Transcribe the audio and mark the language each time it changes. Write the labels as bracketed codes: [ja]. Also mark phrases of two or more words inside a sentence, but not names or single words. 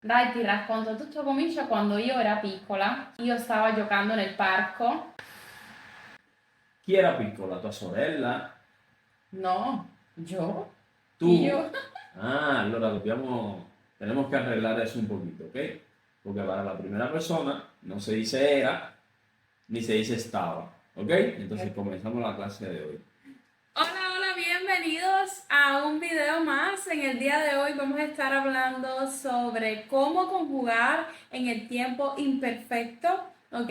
[it] Dai, ti racconto, tutto comincia quando io era piccola, io stavo giocando nel parco. Chi era piccola? ¿Tua sorella? [es] No, yo, ¿Tú? [it] io. [es] Allora tenemos que arreglar eso un poquito, ¿ok? Porque para la primera persona no se dice era ni se dice estaba, ¿ok? Entonces comenzamos la clase de hoy. Hola, hola, bienvenidos a un video más. En el día de hoy vamos a estar hablando sobre cómo conjugar en el tiempo imperfecto, ¿ok?